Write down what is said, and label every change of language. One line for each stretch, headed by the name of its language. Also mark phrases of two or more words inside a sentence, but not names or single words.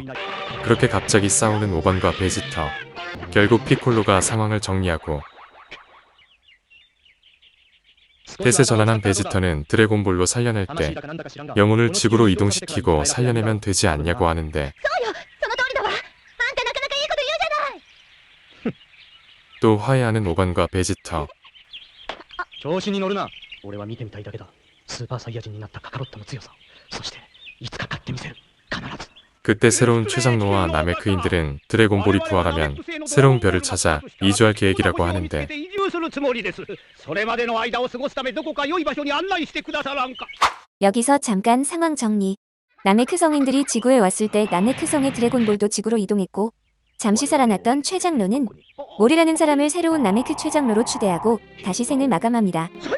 Korean: 그렇게 갑자기 싸우는 오건과 베지터. 결국 피콜로가 상황을 정리하고 펫에 전환한 베지터는 드래곤볼로 살려낼 때 영혼을 지구로 이동시키고 살려내면 되지 않냐고 하는데 또 화해하는 오건과 베지터.
Japanese: 調子に乗るな。俺は見てみたいだけだ。スーパーサイヤ人になったカカロットの強さ。そしていつか勝ってみせる。必ず。
Korean: 그때 새로운 최장로와 나메크인들은 드래곤볼이 부활하면 새로운 별을 찾아 이주할 계획이라고 하는데 여기서 잠깐 상황 정리. 나메크 성인들이 지구에 왔을 때 나메크 성의 드래곤볼도 지구로 이동했고 잠시 살아났던 최장로는 몰이라는 사람을 새로운 나메크 최장로로 추대하고 다시 생을 마감합니다.